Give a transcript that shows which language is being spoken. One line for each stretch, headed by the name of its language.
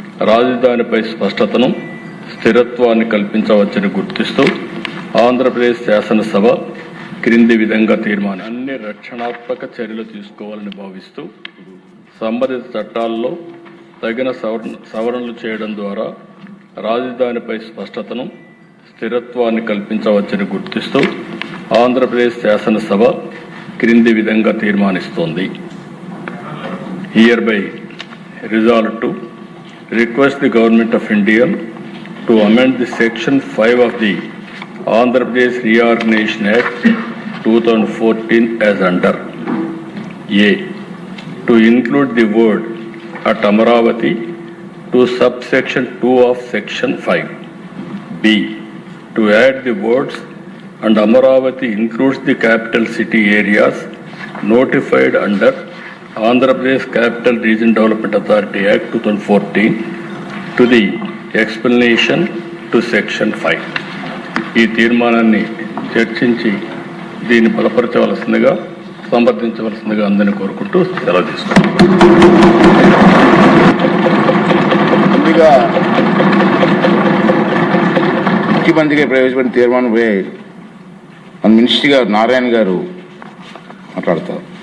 Telugu: రాజధానిపై స్పష్టతను స్థిరత్వాన్ని కల్పించవచ్చని గుర్తిస్తూ ఆంధ్రప్రదేశ్ శాసనసభ క్రింది విధంగా తీర్మానం అన్ని రక్షణాత్మక చర్యలు తీసుకోవాలని భావిస్తూ సంబంధిత చట్టాల్లో తగిన సవరణలు చేయడం ద్వారా రాజధానిపై స్పష్టతను స్థిరత్వాన్ని కల్పించవచ్చని గుర్తిస్తూ ఆంధ్రప్రదేశ్ శాసనసభ క్రింది విధంగా తీర్మానిస్తోంది.
English: Hereby resolved to request the Government of India to amend the Section 5 of the Andhra Pradesh Reorganization Act 2014 as under: A. To include the word at Amaravati to subsection 2 of Section 5. B. To add the words and Amaravati includes the capital city areas notified under Andhra Pradesh Capital Region Development Authority Act 2014 to the explanation to Section 5.
Telugu: ఈ తీర్మానాన్ని చర్చించి దీన్ని బలపరచవలసిందిగా సమర్థించవలసిందిగా అందరినీ కోరుకుంటూ సెలవు తీసుకుంటాం. ముందుగా ముఖ్యమంత్రిగా ప్రవేశపెట్టిన తీర్మానంపై మన మినిస్టర్ గారు నారాయణ గారు మాట్లాడతారు.